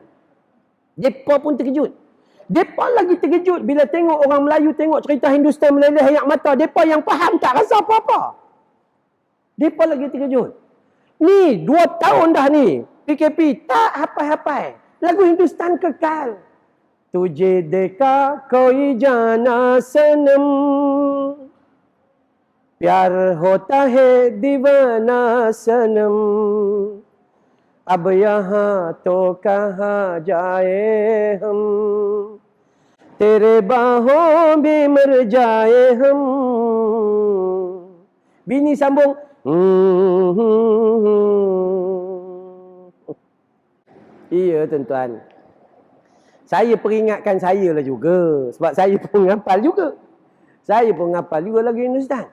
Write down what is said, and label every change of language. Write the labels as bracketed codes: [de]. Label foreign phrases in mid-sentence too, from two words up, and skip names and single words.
[ms] Mereka pun terkejut. Mereka lagi terkejut bila tengok orang Melayu tengok cerita Hindustan meleleh air mata. Mereka yang faham tak rasa apa-apa. Mereka lagi terkejut. Ni 2 tahun dah ni. PKP tak hafal-hafal. Lagu Hindustan kekal. [hi] तुझे देखा कोई जाना सनम, प्यार होता है दीवाना सनम, अब यहाँ तो कहाँ जाए हम, तेरे बाहों में मर जाए हम. [ms] Bini sambung. Iya tuan-tuan. Saya peringatkan saya lah juga. Sebab saya pun hafal juga. Saya pun hafal juga lagu Hindustan.